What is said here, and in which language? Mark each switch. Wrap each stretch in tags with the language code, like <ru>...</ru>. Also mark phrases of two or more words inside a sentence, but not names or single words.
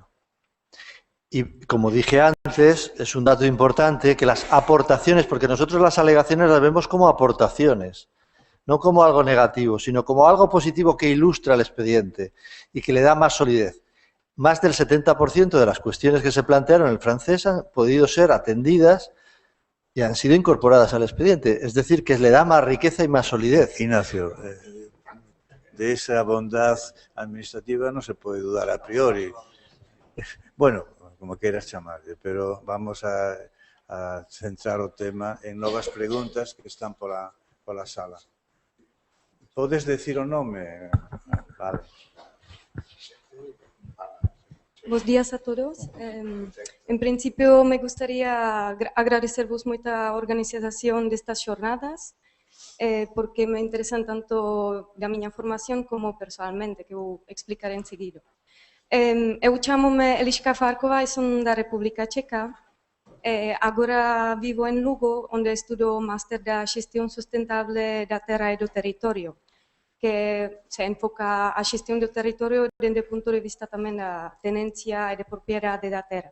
<es>Y como dije antes, es un dato importante que las aportaciones, porque nosotros las alegaciones las vemos como aportaciones, no como algo negativo, sino como algo positivo que ilustra el expediente y que le da más solidez. Más del 70% de las cuestiones que se plantearon en el francés han podido ser atendidas y han sido incorporadas al expediente. Es decir, que le da más riqueza y más solidez. Ignacio, de esa bondad administrativa no se puede dudar a priori.</es> <gl>Bueno, como queiras chamarlle, pero vamos a centrar o tema en novas preguntas que están pola sala. Podes decir o nome? Vale.</gl> <es>Buenos días a todos. En principio me gustaría agradeceros mucho a organización de estas jornadas porque me interesan tanto de mi formación como personalmente, que voy a explicar enseguida.</es> <gl>Eu chamo-me Eliška Farková e son da República Checa. Agora vivo en Lugo, onde estudo o Máster da Xestión Sustentable da Terra e do Territorio, que se enfoca a xestión do territorio desde o punto de vista tamén da tenencia e de propiedade da terra.</gl>